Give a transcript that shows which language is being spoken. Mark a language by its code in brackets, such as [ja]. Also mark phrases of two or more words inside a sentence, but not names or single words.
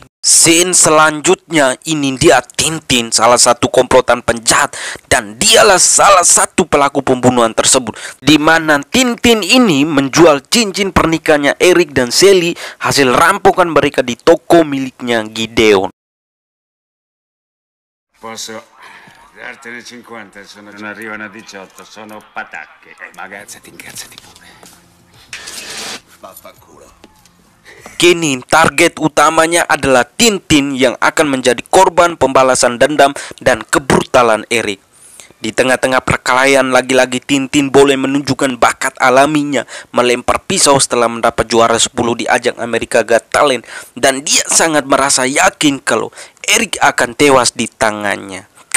[id] Scene selanjutnya ini dia Tintin, salah satu komplotan penjahat, dan dialah salah satu pelaku pembunuhan tersebut, di mana Tintin ini menjual cincin pernikahannya Eric dan Sally hasil rampokan mereka di toko miliknya Gideon. [it] Posso dartene 50, non arrivano a 18, sono patacche. Magari incazzati pure. Vaffanculo. [id] Kini target utamanya adalah Tintin yang akan menjadi korban pembalasan dendam dan kebrutalan Eric. Di tengah-tengah perkelahian, lagi-lagi Tintin boleh menunjukkan bakat alaminya melempar pisau setelah mendapat juara 10 di ajang America Got Talent, dan dia sangat merasa yakin kalau Eric akan tewas di tangannya.